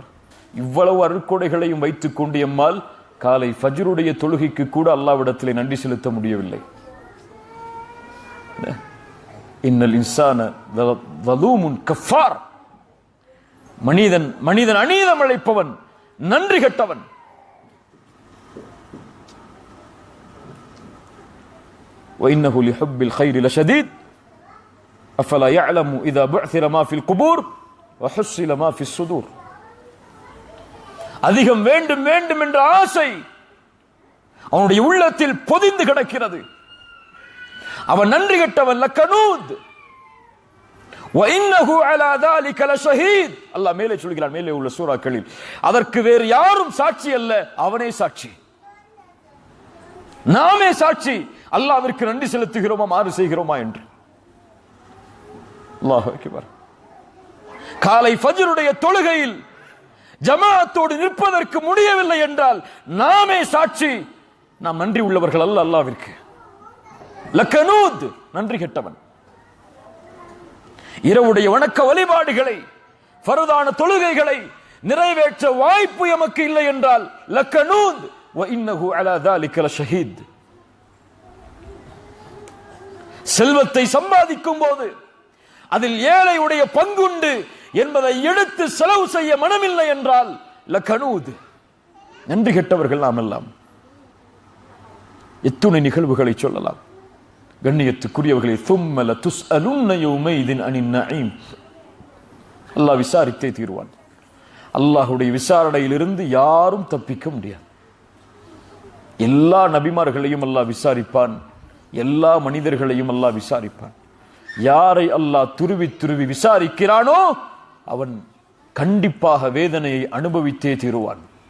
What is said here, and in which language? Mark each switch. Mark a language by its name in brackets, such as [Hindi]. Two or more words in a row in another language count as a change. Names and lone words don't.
[Tamil] இவ்வளவு அருட்கொடைகளையும் வைத்துக் கொண்டு எம்மால் காலை ஃபஜ்ருடைய தொழுகைக்கு கூட அல்லாஹ்விடத்திலே நன்றி செலுத்த முடியவில்லை. [Arabic] إن الإنسان لظلوم كفار. [Tamil] மனிதன் அநீதம் இழைப்பவன், நன்றி கெட்டவன். [Arabic] وإنه لحب الخير لشديد أفلا يعلم إذا بعثر ما في القبور وحصل ما في الصدور. [Tamil] அதிகம் வேண்டும் வேண்டும் என்ற ஆசை அவனுடைய உள்ளத்தில் பொதிந்து கிடக்கிறது. அவன் நன்றி கெட்டவன். [Arabic] لكنود وإنه على ذلك لشهيد. [Tamil] அல்லாஹ் மேலே சொல்கிறான், மேலே உள்ள சூறாக்களில், அதற்கு வேறு யாரும் சாட்சி அல்ல, அவனே சாட்சி, நாமே சாட்சி. அல்லாஹ்விற்கு நன்றி செலுத்துகிறோமா, மாறு செய்கிறோமா என்று. [Arabic] الله أكبر. [Tamil] காலை ஃபஜ்ருடைய தொழுகையில் ஜமாஅத்தோடு நிற்பதற்கு முடியவில்லை என்றால் நாமே சாட்சி, நாம் நன்றி உள்ளவர்கள் அல்ல அல்லாஹ்விற்கு. [Arabic] لكنود, [Tamil] நன்றி கெட்டவன். இரவுடைய வணக்க வழிபாடுகளை, ஃபர்தான தொழுகைகளை நிறைவேற்ற வாய்ப்பு எமக்கு இல்லை என்றால் லக்கனூத் [Arabic] وإنه على ذلك لشهيد. [Tamil] செல்வத்தை சம்பாதிக்கும் போது அதில் ஏழையுடைய பங்குண்டு என்பதை எடுத்து செலவு செய்ய மனமில்லை என்றால் லக்கனூத், நன்றி கெட்டவர்கள் நாம் எல்லாம். எத்துணை நிகழ்வுகளை சொல்லலாம். கண்ணியத்துக்குரியவர்களே, [Arabic] ثم لتسألن يومئذ عن النعيم. [Tamil] அல்லாஹ் விசாரித்தே தீர்வான். அல்லாஹ்வுடைய விசாரணையிலிருந்து யாரும் தப்பிக்க முடியாது. எல்லா நபிமார்களையும் அல்லாஹ் விசாரிப்பான், எல்லா மனிதர்களையும் அல்லாஹ் விசாரிப்பான். யாரை அல்லாஹ் துருவி துருவி விசாரிக்கிறானோ அவன் கண்டிப்பாக வேதனையை அனுபவித்தே தீருவான்.